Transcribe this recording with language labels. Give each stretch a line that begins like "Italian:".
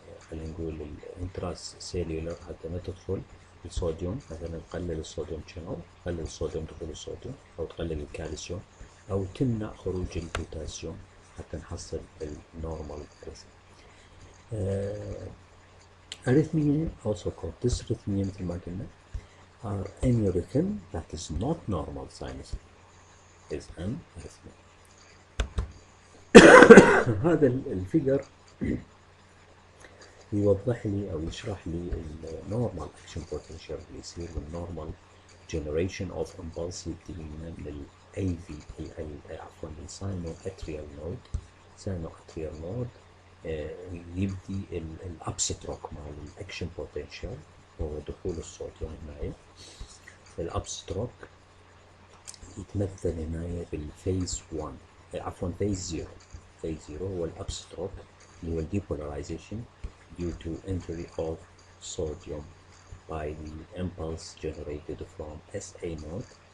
Arabic: خلينا نقول الانتراس سيلولر حتى ما تدخل الصوديوم، مثلا تقلل الصوديوم شانل، تقلل الصوديوم دخول الصوديوم، او تقلل الكالسيوم، او تمنع خروج البوتاسيوم حتى نحصل النورمال ريثم.
English: arrhythmia also called dysrhythmia
Arabic: مثل ما قلنا
English: are any rhythm that is not normal sinus is an arrhythmia.
Arabic: هذا الفيجر يوضح لي او يشرح لي النورمال اكشن بوتنشال اللي يصير بالنورمال
English: generation of impulse
Arabic: يبتدي من الاي في عفوا الساينو اتريال نود. ساينو اتريال نود يبدي الابستروك مال الاكشن بوتنشال هو دخول الصوت هنا. الابستروك يتمثل هنا بالفيز 1 عفوا فيز 0. فيز 0 هو الابستروك اللي هو الديبولاريزيشن
English: due to entry of sodium by the impulse generated from SA node.